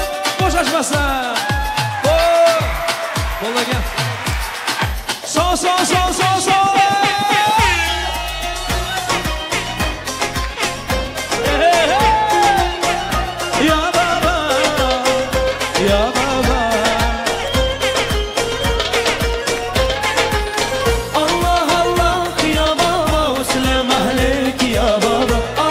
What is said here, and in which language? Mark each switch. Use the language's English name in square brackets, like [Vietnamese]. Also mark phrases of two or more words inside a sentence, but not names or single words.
[Turkish] Boşaşmasın. Kolla gel. Sol sol sol sol sol. Ya baba, ya baba. Allah Allah ya baba, selam aleyk ya baba.